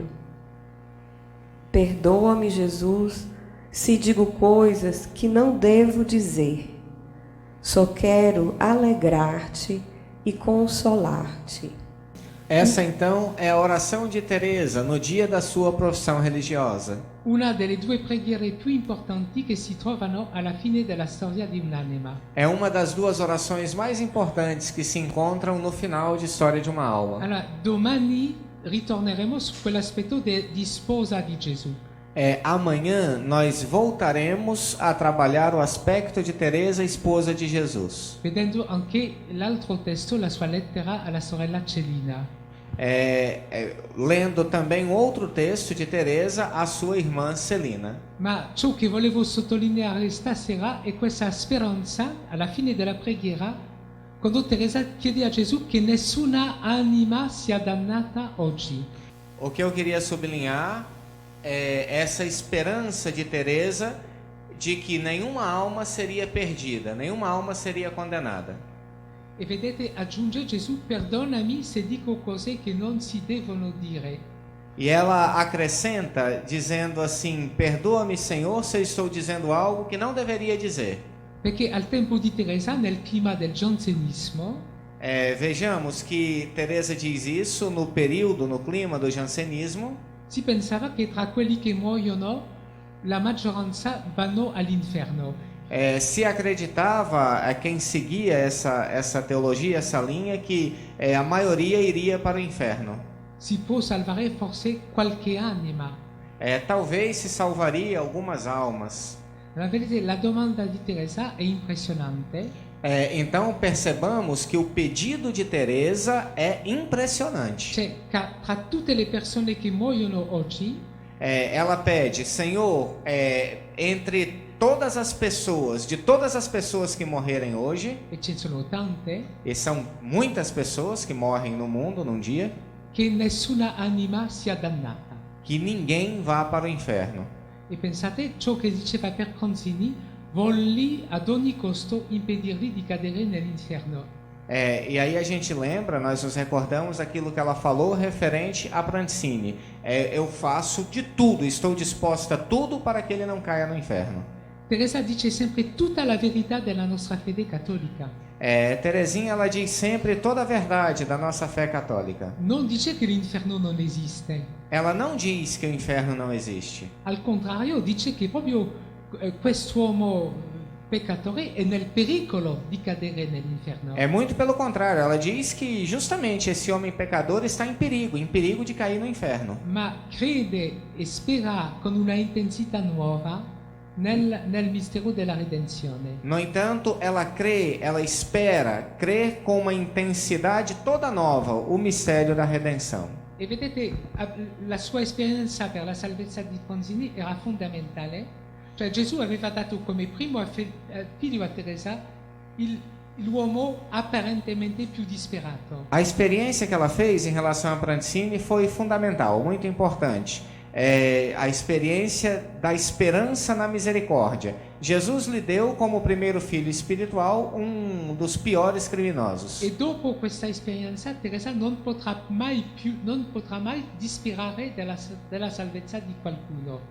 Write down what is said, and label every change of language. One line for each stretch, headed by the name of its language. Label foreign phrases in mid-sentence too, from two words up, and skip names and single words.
Portuguese: Perdoa-me, Jesus, se digo coisas que não devo dizer. Só quero alegrar-te e consolar-te. Essa então é a oração de Teresa no dia da sua profissão religiosa.
Italian: Una delle due preghiere più importanti che si trovano alla fine della storia di un'anima.
Portuguese: É uma das duas orações mais importantes que se encontram no final de História de uma Alma.
Italian: Allora, domani ritorneremo su quell'aspetto di sposa di Gesù.
Portuguese: Amanhã nós voltaremos a trabalhar o aspecto de Teresa, esposa de Jesus.
Italian: Vedendo anche l'altro testo, la sua lettera alla sorella Celina.
Portuguese: Lendo também outro texto de Teresa, a sua irmã Celina.
Italian: Ma ciò che volevo sottolineare stasera è questa speranza alla fine della preghiera, quando Teresa chiede a Gesù che nessuna anima sia dannata oggi.
Portuguese: O que eu queria sublinhar é essa esperança de Teresa de que nenhuma alma seria perdida, nenhuma alma seria condenada.
Italian: E vedete, aggiunge Gesù, perdonami se dico cose che non si devono dire.
Portuguese: E ela acrescenta dizendo assim: perdoa-me, Senhor, se eu estou dizendo algo que não deveria dizer.
Italian: Perché al tempo di Teresa, nel clima del jansenismo,
Portuguese: vejamos que Teresa diz isso no período, no clima do jansenismo.
Italian: si pensava che tra quelli che muoiono la maggioranza vanno all'inferno.
Portuguese: Se acreditava, quem seguia essa teologia, essa linha, que a maioria iria para o inferno.
Italian: Si può salvare forse qualche anima.
Portuguese: Talvez se salvaria algumas almas.
Italian: Vedete, la domanda di Teresa è impressionante.
Portuguese: Então percebamos que o pedido de Teresa é impressionante.
Italian: Cioè, tra tutte le persone che muoiono oggi,
Portuguese: ela pede, Senhor, entre todas as pessoas, de todas as pessoas que morrerem hoje,
Italian: e ce ne sono tante,
Portuguese: e são muitas pessoas que morrem no mundo num dia,
Italian: che nessuna anima sia dannata.
Portuguese: que ninguém vá para o inferno.
Italian: E pensate, ciò che diceva Perconzini, volli ad ogni costo impedirgli di cadere nell'inferno.
Portuguese: E aí a gente lembra, nós nos recordamos aquilo que ela falou referente a Prancini. Eu faço de tudo, estou disposta a tudo para que ele não caia no inferno.
Italian: Teresa dice sempre tutta la verità della nostra fede cattolica.
Portuguese: Terezinha, ela diz sempre toda a verdade da nossa fé católica.
Italian: Non dice che l'inferno non esiste.
Portuguese: Ela não diz que o inferno não existe.
Italian: Al contrario, dice che proprio quest'uomo peccatore è nel pericolo di cadere nell'inferno.
Portuguese: É muito pelo contrário, ela diz que justamente esse homem pecador está em perigo de cair no inferno.
Italian: Ma crede e spera con una intensità nuova nel mistero della redenzione.
Portuguese: No entanto, ela crê, ela espera, crê com uma intensidade toda nova o mistério da redenção.
Italian: E vedete, la sua esperienza per la salvezza di Ponzini era fondamentale. Cioè Gesù aveva dato come primo figlio a Teresa l'uomo apparentemente più disperato.
Portuguese: A experiência que ela fez em relação a Prancini foi fundamental, muito importante. A experiência da esperança na misericórdia. Jesus lhe deu como primeiro filho espiritual um dos piores criminosos.
Italian: E dopo questa esperienza Teresa non potrà mai disperare della salvezza di qualcuno.